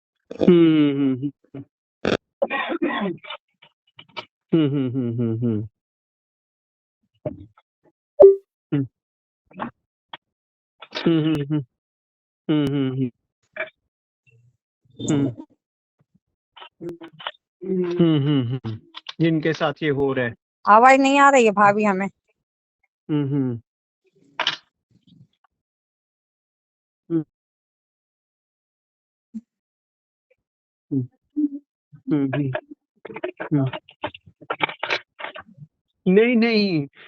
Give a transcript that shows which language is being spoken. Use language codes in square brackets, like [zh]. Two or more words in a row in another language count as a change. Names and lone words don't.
[hi] हुँ, हुँ, हुँ। हुँ, हुँ, हुँ, हुँ, हुँ। हुँ। हुँ, हुँ, हुँ। हुँ, हुँ, हुँ। हुँ। हुँ, हुँ, हुँ। जिनके साथ ये हो रहा है। आवाज़ नहीं आ रही है भाभी हमें। हुँ, हुँ। हुँ, हुँ। हुँ, हुँ। हुँ। नहीं, नहीं।